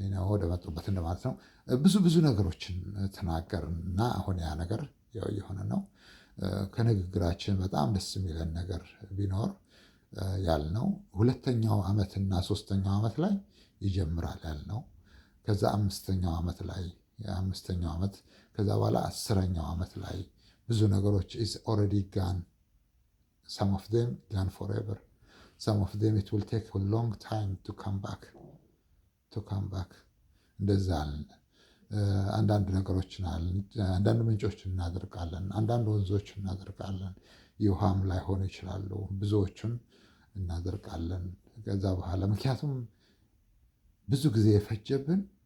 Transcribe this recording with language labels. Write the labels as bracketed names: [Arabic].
[Amharic] ወደ መጡበት እንደማለት ነው። ብዙ ነገሮችን ተናገርን እና አሁን ያ ነገር ያው እየሆነ ነው። ከንግግራችን በጣም ደስ የሚለን ነገር ቢኖር ያልነው ሁለተኛው ዓመትና ሶስተኛው ዓመት ላይ ይጀምራል ያልነው። ከዛ አምስተኛው ዓመት ላይ የአምስተኛው ዓመት ከዛ በኋላ 10ኛው ዓመት ላይ ብዙ ነገሮች [English] is already gone. Some of them gone forever. Some of them it will take a long time to come back. [Amharic] እንደዛ አለን። አንዳንድ ነገሮችን አለን። አንዳንድ ምንጮችን እናደርጋለን። አንዳንድ ወንዞችን እናደርጋለን። የውሃም ላይሆኑ ይችላሉ። ብዙዎቹን እናደርጋለን። ከዛ በኋላ ምክንያቱም ብዙ ጊዜ የፈጀብን